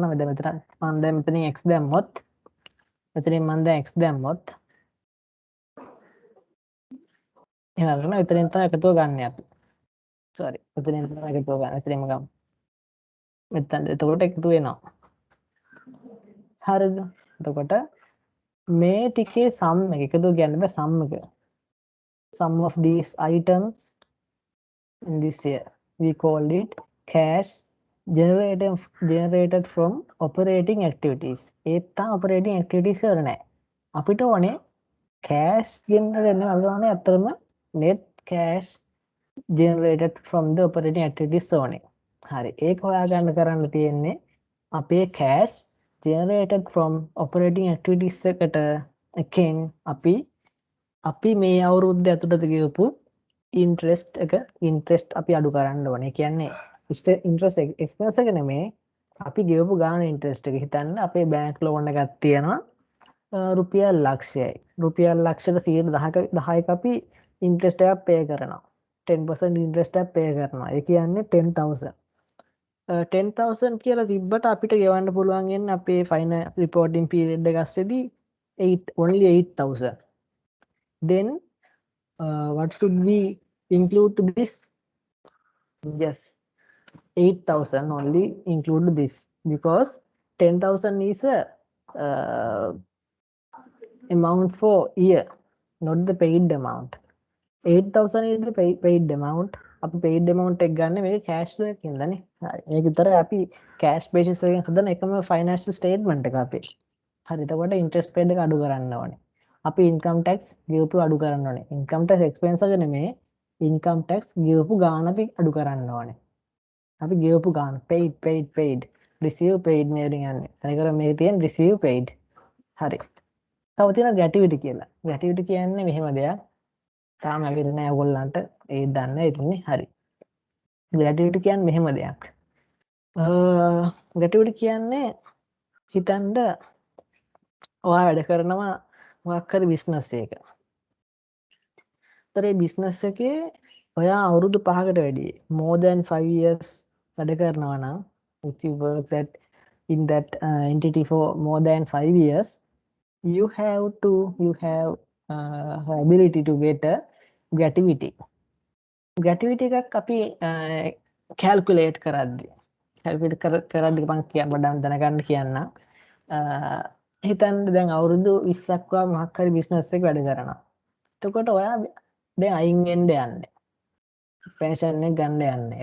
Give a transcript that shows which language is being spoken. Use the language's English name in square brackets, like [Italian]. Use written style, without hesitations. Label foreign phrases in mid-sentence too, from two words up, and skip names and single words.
[Sinhala] මෙතන මම දැන් මෙතනින් x දැම්මොත් මෙතනින් මම දැන් x දැම්මොත් එහෙනම් මෙතනින් තමයි එකතුව ගන්න අපි. sorry. මෙතනින් තමයි එකතුව ගන්න. එතනින්ම ගමු. මෙතන එතකොට එකතු වෙනවා. හරිද? එතකොට මේ ටිකේ sum එක එකතු කියන්නේ බෑ sum එක. [English] sum of these items in this year we called it cash generated from operating activities. [Sinhala] ඒත් තා [English] operating activities [Sinhala] වල නෑ. අපිට ඕනේ [English] cash generate [Sinhala] වෙන අපිට ඕනේ අතරම [English] net cash generated from the operating activities only. [Sinhala] හරි. ඒක හොයාගන්න කරන්න තියෙන්නේ අපේ [English] cash generated from operating activities [Sinhala] එකට එකෙන් අපි මේ අවුරුද්ද ඇතුළත ගෙවපු ඉන්ට්‍රෙස්ට් අපි අඩු කරන්න ඕනේ. කියන්නේ [English] interest expense [Sinhala] එක නෙමේ අපි ගෙවපු ගාන ඉන්ට්‍රෙස්ට් එක. හිතන්න අපේ [English] bank loan [Sinhala] එකක් තියෙනවා රුපියල් ලක්ෂයයි. රුපියල් ලක්ෂයට 10ක අපි ඉන්ට්‍රෙස්ට් එකක් පේ කරනවා. 10% ඉන්ට්‍රෙස්ට් එකක් පේ කරනවා. ඒ කියන්නේ 10000. 10000 කියලා තිබ්බට අපිට ගෙවන්න පුළුවන් වෙන්නේ අපේ [English] final reporting period [Sinhala] එක ඇස්සෙදී only 8000. [English] Then what should we include to this? Yes, 8000 only include this because 10,000 is a amount for year, not the paid amount. 8,000 is the paid amount. [Sinhala] අපි [English] paid amount [Sinhala] එක ගන්න මේක [English] cash flow [Sinhala] එකකින් දනේ. හරි. මේක විතර අපි [English] cash basis [Sinhala] එකෙන් හදන එකම [English] financial statement [Sinhala] එක අපේ. හරි. එතකොට [English] interest paid [Sinhala] එක අඩු කරන්න ඕනේ. අපි [English] income tax [Sinhala] ගෙවපු අඩු කරන්න ඕනේ. [English] income tax expense [Sinhala] එක නෙමෙයි [English] income tax [Sinhala] ගෙවපු ගාණ අපි අඩු කරන්න ඕනේ. අපි ගෙවපු ගාණ [English] paid receive paid [Sinhala] මේකෙන් යන්නේ. එතකොට මේක තියෙන [English] receive paid. [Sinhala] හරි. තව තියෙනවා gratuity කියලා. gratuity කියන්නේ මෙහෙම දෙයක්. තාම ඇවිල්ලා නැහැ ඔයගොල්ලන්ට ඒ දන්න ඉතින්නේ. හරි. gratuity කියන්නේ මෙහෙම දෙයක්. gratuity කියන්නේ හිතන්න ඔයා වැඩ කරනවා මොකක් හරි බිස්නස් එකක. ඒතර ඒ බිස්නස් එකේ ඔයා අවුරුදු 5කට වැඩි [English] more than 5 years [Sinhala] වැඩ කරනවා නම් [English] if you work that in that entity for more than 5 years you have ability to get a gratuity. [Sinhala] gratuity එකක් අපි calculate කරද්දී මම දැනගන්න කියන්නම්. හිතන්න දැන් අවුරුදු 20ක් වගේ මොකක් හරි බිස්නස් එකක වැඩ කරනවා. එතකොට ඔයා දැන් අයින් වෙන්න යන්නේ. පෙන්ෂන් එක ගන්න යන්නේ.